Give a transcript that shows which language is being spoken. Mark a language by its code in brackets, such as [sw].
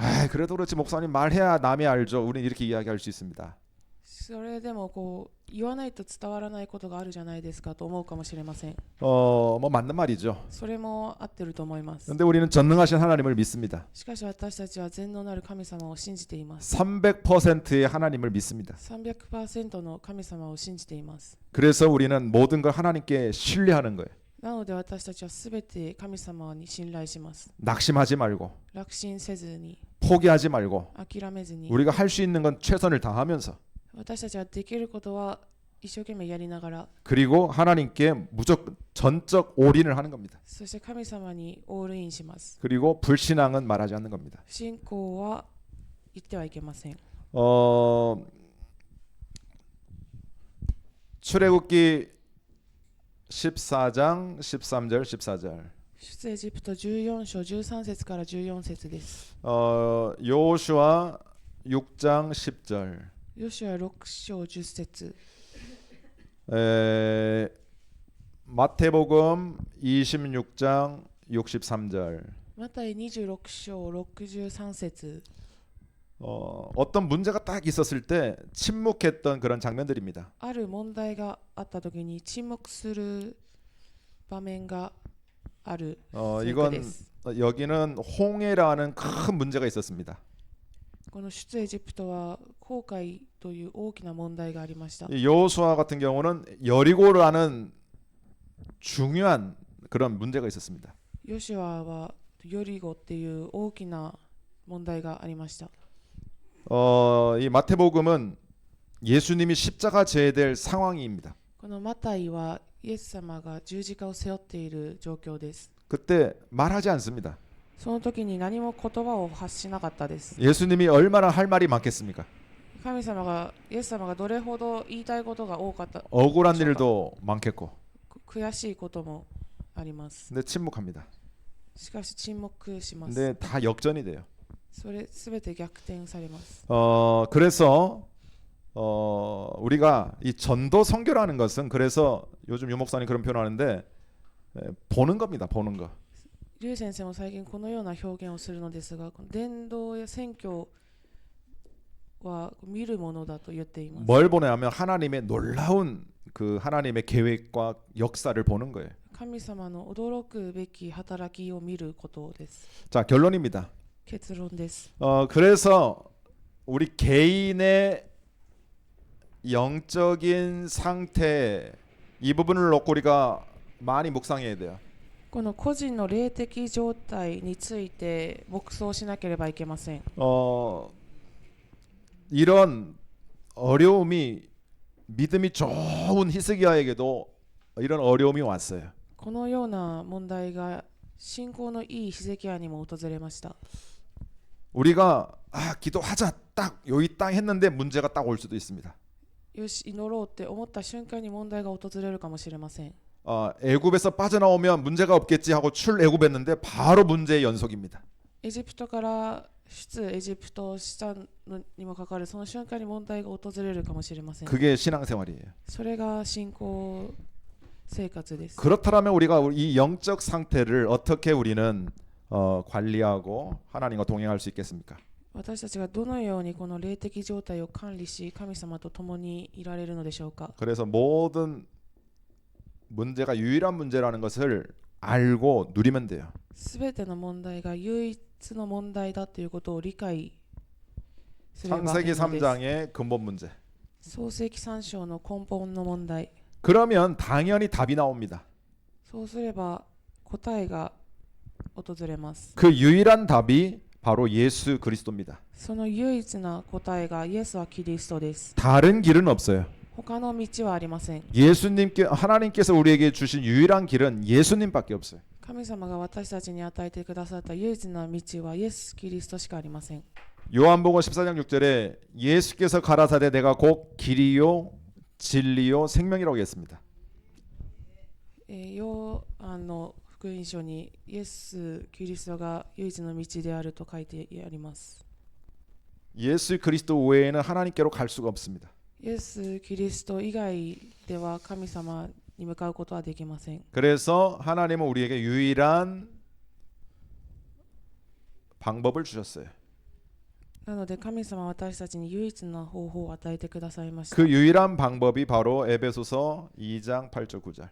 [ko] 그래도 그렇지 목사님 말해야 남이 알죠. 우리는 이렇게 이야기할 수 있습니다. [ja] それでも言わないと伝わらないことがあるじゃないですかと思うかもしれません。 [ko] 뭐 맞는 말이죠. [ja] それも合ってると思います。 [ko] 근데 우리는 전능하신 하나님을 믿습니다. [ja] しかし私たちは全能なる神様を信じています。 [ko] 300%의 하나님을 믿습니다. [ja] 300% の神様を信じています。 [ko] 그래서 우리는 모든 걸 하나님께 신뢰하는 거예요. [ja] なので私たちはすべて神様に信頼します。 [ko] 낙심하지 말고 [ja] 落心せずに、 [ko] 포기하지 말고 [ja] 諦めずに、 [ko] 우리가 할 수 있는 건 최선을 다하면서 [ja] 私たちはできることは一生懸命やりながら、 [ko] 그리고 하나님께 무조건 전적 올인을 하는 겁니다. [ja] そして神様にオールインします。 [ko] 그리고 불신앙은 말하지 않는 겁니다. [ja] 不信仰は言ってはいけません。 [ko] 출애굽기 14장 13절 14절 [ja] 出エジプト14章13節から14節です。 [ko] 여호수아 6장 10절 [ja] ヨシュア6章10節、 [ko] 마태복음 26장 63절 [ja] マタイ26章63節、 [ko] 어떤 문제가 딱 있었을 때 침묵했던 그런 장면들입니다. [ja] ある問題があった時に沈黙する場面がある。 [ko] 이건 여기는 홍해라는 큰 문제가 있었습니다. [ja] この出エジプトは航海という大きな問題がありました。 [ko] 이 여호수아 같은 경우는 여리고라는 중요한 그런 문제가 있었습니다. [ja] ヨシュアはヨリゴっていう大きな問題がありました。 [ko] 이 마태복음은 예수님이 십자가 져야 될 상황입니다. [ja] このマタイはイエス様が十字架を背負っている状況です。 [ko] 그때 말하지 않습니다. [ja] その時に何も言葉を発しなかったです。 [ko] 예수님이 얼마나 할 말이 많겠습니까? [ja] 神様がイエス様がどれほど言いたいことが多かった。 [ko] 억울한 일도 많겠고. [ja] 悔しいこともあります。 [ko] 근데 침묵합니다. [ja] しかし沈黙します。 [ko] 근데 다 역전이 돼요. [ja] それすべて逆転されます。 [ko] 그래서 우리가 이 전도 선교라는 것은 그래서 요즘 유 목사님 그런 표현하는데 보는 겁니다. 보는 거. [ja] リュウ先生も最近このような表現をするのですが、伝道や宣教は見るものだと言っています。 [ko] 뭘 보냐면 하나님의 놀라운 그 하나님의 계획과 역사를 보는 거예요. [ja] 神様の驚くべき働きを見ることです。 [ko] 자, 결론입니다. [ja] 結論です。 [ko] 그래서 우리 개인의 영적인 상태 이 부분을 놓고 우리가 많이 묵상해야 돼요. [ja] この個人の霊的状態について黙想しなければいけません。 [ko] 이런 어려움이 믿음이 좋은 히스기야에게도 이런 어려움이 왔어요. [ja] このような問題が信仰のいいヒゼキヤにも訪れました。 [ko] 우리가 기도하자 딱 여기 딱 했는데 문제가 딱 올 수도 있습니다. [ja] よし祈ろうって思った瞬間に問題が訪れるかもしれません。 [ko] 애굽에서 빠져나오면 문제가 없겠지 하고 출애굽했는데 바로 문제의 연속입니다. [ja] エジプトから出エジプトしたのにもかかわらずその瞬間に問題が訪れるかもしれません。 [ko] 그게 신앙생활이에요. [ja] それが信仰生活です。 [ko] 그렇다면 우리가 이 영적 상태를 어떻게 우리는 관리하고 하나님과 동행할 수 있겠습니까? [ja] 私たちがどのようにこの霊的状態を管理し神様と共にいられるのでしょうか。 [ko] 그래서 모든 문제가 유일한 문제라는 것을 알고 누리면 돼요. [ja] すべての問題が唯一の問題だということを理解すればいいのです。 [ko] 창세기 3장의 근본 문제. [ja] 創世記3章の根本の問題。 [ko] 그러면 당연히 답이 나옵니다. [ja] そうすれば答えが訪れます。 [ko] 그 유일한 답이 바로 예수 그리스도입니다. [ja] その唯一な答えがイエスはキリストです。 [ko] 다른 길은 없어요. [ja] 他の道はありません。 [ko] 하나님께서 우리에게 주신 유일한 길은 예수님밖에 없어요. [ja] 神様が私たちに与えてくださった唯一な道はイエス・キリストしかありません。 [ko] 요한복음 14장 6절에 예수께서 가라사대 내가 곧 길이요 진리요 생명이라고 했습니다. [ja] ヨハンの福音書にイエス・キリストが唯一の道であると書いてあります。 [ko] 예수 그리스도 외에는 하나님께로 갈 수가 없습니다. [ja] イエス・キリスト以外では神様に向かうことはできません。 [ko] 그래서 하나님은 우리에게 유일한 방법을 주셨어요. [ja] なので神様は私たちに唯一な方法を与えてくださいました。 [ko] 그 유일한 방법이 바로 에베소서 2장 8절 9절.